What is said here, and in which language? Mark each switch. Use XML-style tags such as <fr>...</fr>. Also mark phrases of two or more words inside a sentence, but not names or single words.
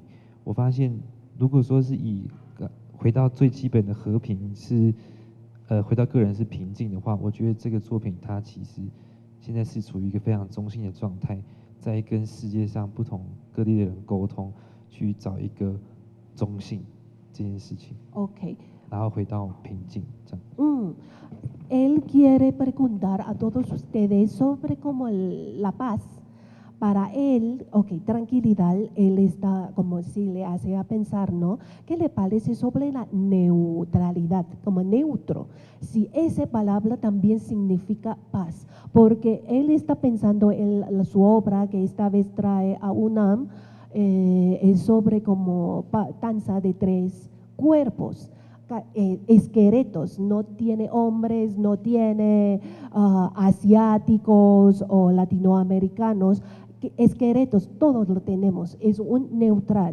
<zh>我发现，如果说是以回到最基本的和平是回到个人是平静的话，我觉得这个作品它其实现在是处于一个非常中性的状态，在跟世界上不同各地的人沟通。去找一个中性这件事情，OK，然后回到平静这样。</zh> <es>Él quiere preguntar a todos ustedes sobre cómo la paz. Para él, ok, tranquilidad, él está como si le hace a pensar, ¿no? ¿Qué le parece sobre la neutralidad, como neutro? Si esa palabra también significa paz, porque él está pensando en su obra que esta vez trae a UNAM, es sobre como danza de 3 cuerpos, esqueletos, no tiene hombres, no tiene asiáticos o latinoamericanos, esqueletos, todos lo tenemos, es un neutral.</es>